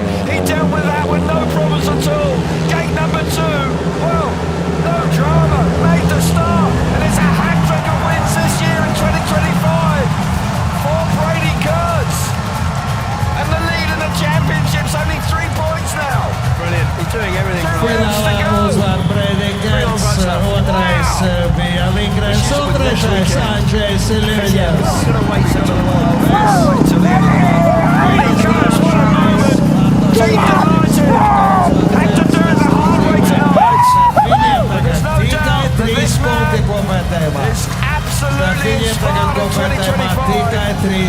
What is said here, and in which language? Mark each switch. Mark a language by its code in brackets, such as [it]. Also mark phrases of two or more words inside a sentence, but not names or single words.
[en] He dealt with that with no problems at all. Gate number 2, well, no drama. Made the start, and it's a hat-trick of wins this year in 2025 for Brady Kurtz. And the lead in the championship's only 3 points now. Brilliant. He's doing everything right. [lv] Finālā uzvar Brady Kurtz, otrais bija Lingrens un trešais Andrzejs Ļeņevs. [en] Brady Kurtz, what a moment. Team delighted. Had to do it the hard way tonight. There's no doubt that this man is absolutely inspired in 2025.